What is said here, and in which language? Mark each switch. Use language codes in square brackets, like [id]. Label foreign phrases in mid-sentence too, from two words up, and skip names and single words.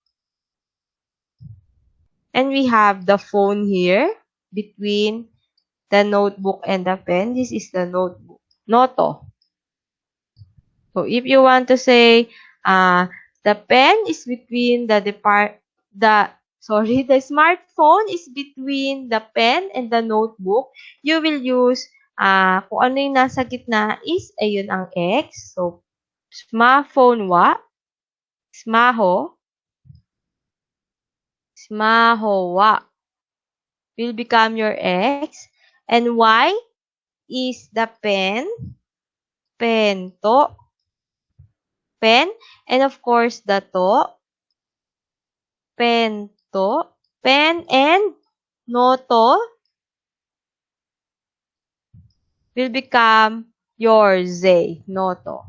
[en] And we have the phone here between the notebook and the pen. This is the notebook. Noto. So if you want to say the pen is between the smartphone is between the pen and the notebook, you will use [tl] kung ano yung nasa gitna [en] is [tl] ayun ang X. [en] So [ja] smartphone wa, [en] smaho, [ja] smaho wa [en] will become your X, and Y is the pen, [ja] pen to, [en] pen, and of course the to, [ja] pen to, [en] pen and noto will become your Z, noto.